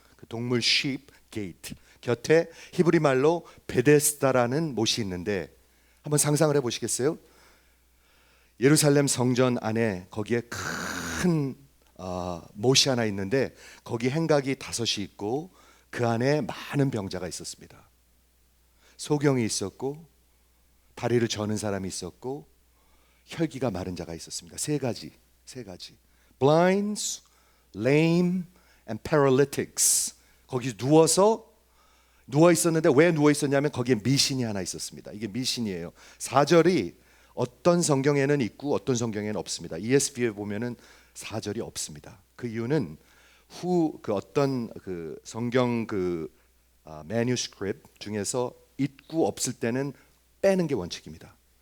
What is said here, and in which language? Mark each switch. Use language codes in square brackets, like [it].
[ko] 그 동물 sheep gate 곁에 히브리 말로 베데스다라는 못이 있는데, 한번 상상을 해보시겠어요? 예루살렘 성전 안에 거기에 큰 못이 하나 있는데 거기 행각이 5이 있고 그 안에 많은 병자가 있었습니다. 소경이 있었고 다리를 저는 사람이 있었고 혈기가 마른 자가 있었습니다. 세 가지. [en] Blinds, lame and paralytics. [ko] 거기 누워 있었는데 왜 누워 있었냐면 거기에 미신이 하나 있었습니다. 이게 미신이에요. 4절이 어떤 성경에는 있고 어떤 성경에는 없습니다. ESV에 보면은 4절이 없습니다. 그 이유는 어떤 성경 매뉴스크립트 중에서 있고 없을 때는 빼는 게 원칙입니다.